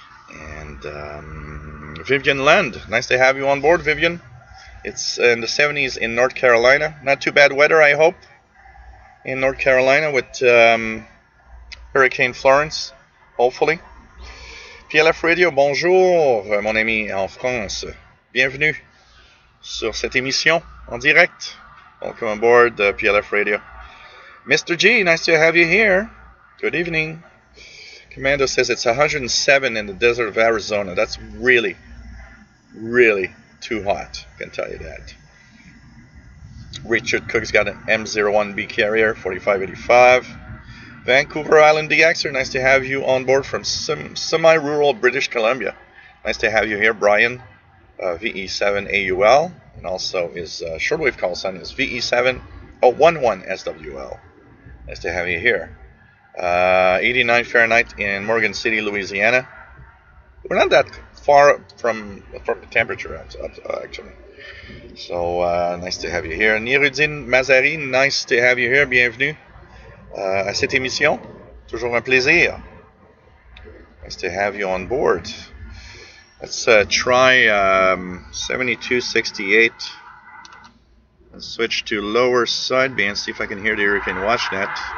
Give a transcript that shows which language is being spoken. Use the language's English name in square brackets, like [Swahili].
[English] And Vivian Land, nice to have you on board, Vivian. It's in the 70s in North Carolina. Not too bad weather, I hope, in North Carolina with Hurricane Florence, hopefully. PLF Radio, [French] bonjour, mon ami en France. bienvenue sur cette émission en direct. [English] Welcome aboard PLF Radio. Mr. G, nice to have you here. Good evening. Commando says it's 107 in the desert of Arizona. That's really, really too hot, I can tell you that. Richard Cook's got an M01B carrier, 4585. Vancouver Island DXer, nice to have you on board from semi-rural British Columbia. Nice to have you here, Brian. VE7AUL, and also his shortwave call sign is VE711SWL. Nice to have you here. 89 Fahrenheit in Morgan City, Louisiana. We're not that far from the temperature, actually. So, nice to have you here. Nirudine Mazari, nice to have you here. [French] Bienvenue à cette émission. Toujours un plaisir. [English] Nice to have you on board. Let's try 7268. Let's switch to lower sideband, see if I can hear the Hurricane WatchNet.